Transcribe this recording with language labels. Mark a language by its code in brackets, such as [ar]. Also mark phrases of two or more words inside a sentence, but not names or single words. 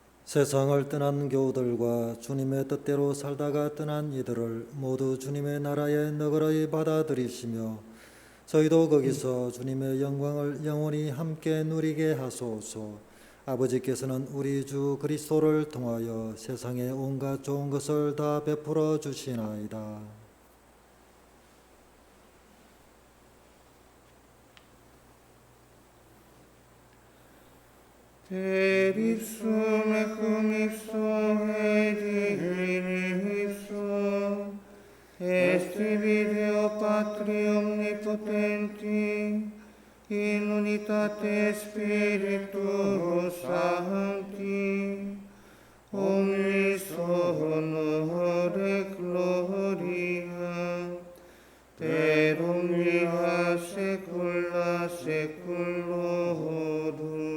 [ko] 세상을 떠난 교우들과 주님의 뜻대로 살다가 떠난 이들을 모두 주님의 나라에 너그러이 받아들이시며 저희도 거기서 주님의 영광을 영원히 함께 누리게 하소서. 아버지께서는 우리 주 그리스도를 통하여 세상에 온갖 좋은 것을 다 베풀어 주시나이다. [la] Per ipsum et cum ipsum et in ipsum est Deo Patri omnipotenti in unitate Spiritus Sancti omnis honor et gloria per omnia saecula saeculorum.